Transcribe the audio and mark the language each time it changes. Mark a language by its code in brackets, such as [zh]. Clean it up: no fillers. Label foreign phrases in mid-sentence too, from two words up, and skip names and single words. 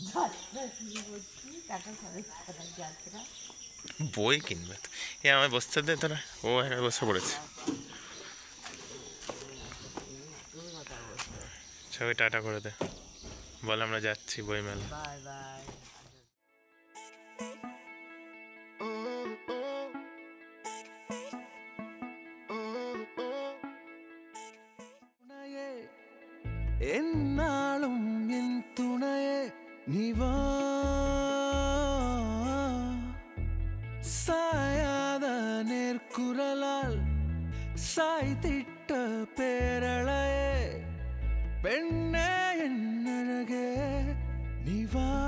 [bn] বই কিনবে তো এ আমায় বসতে দে তোরা, ও একা বসে পড়েছে। সবাই টাটা করে দে, বল আমরা যাচ্ছি বইমেলা। [en] bye bye. [ta] என்னாலும் என் துணையே நிவா சாயாத நேர்குரலால் சாய்த்திட்ட பேரழையே பெண்ணே என் அழகே நிவா